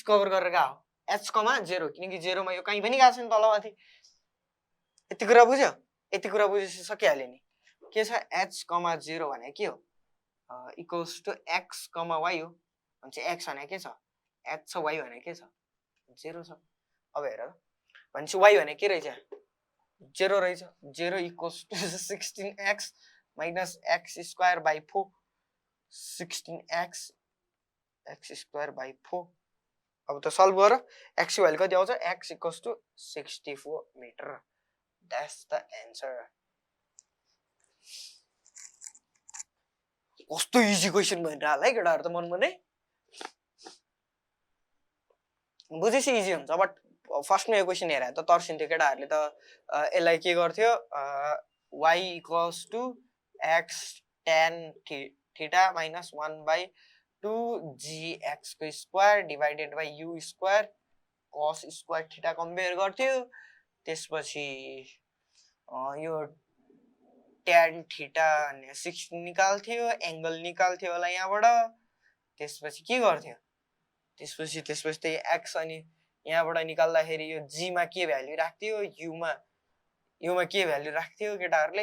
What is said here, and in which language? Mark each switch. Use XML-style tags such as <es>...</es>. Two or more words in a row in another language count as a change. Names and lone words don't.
<ne>कभर गरेर का हो h, 0 किनकि 0 मा यो कहीं पनि गएको छैन तलमाथि यति कुरा बुझ्यो यति कुरा बुझेपछि सकिहाल्यो नि के छ h, 0 भने के हो</ne> <en>equals to</en> <ne>x, y हो भनेपछि x भने के छ h छ y भने के छ 0 छ अब हेर भनेपछि y भने के रहेछ 0 रहेछ 0</ne> <en>इक्वल्स टु 16x minus x square by 4 16x x square by 4</en> <ne>अब त सल्भ गर x की भ्यालु कति आउँछ x</ne> <en>equals to</en> <ne>64</ne> <en>meter that's the answer</en> <ne>कस्तो</ne> <en>easy question</en> <ne>भनिरहला है केटाहरु त मन मनै बुझेसी इजी हुन्छ बट फर्स्टमा यो क्वेशन हेरे त तर्सिन्थ्यो केटाहरुले त यसलाई के गर्थ्यो y</ne> <en>इक्वल्स टु x tan थीटा माइनस 1 by 2gx</en> <ne>को</ne> <en>स्क्वायर डिवाइडेड बाइ u स्क्वायर cos स्क्वायर थीटा</en> <ne>कम्पेयर गर्थ्यो त्यसपछि यो</ne> <en>tan theta</en> <ne>भन्ने 6 निकाल्थ्यो, एंगल निकाल्थ्यो होला यहाँबाट। त्यसपछि के गर्थ्यो, त्यसपछि त्यही x अनि यहाँबाट निकाल्दाखेरि यो g मा के भ्यालु राख्थ्यो, u मा के भ्यालु राख्थ्यो केटाहरुले।</ne>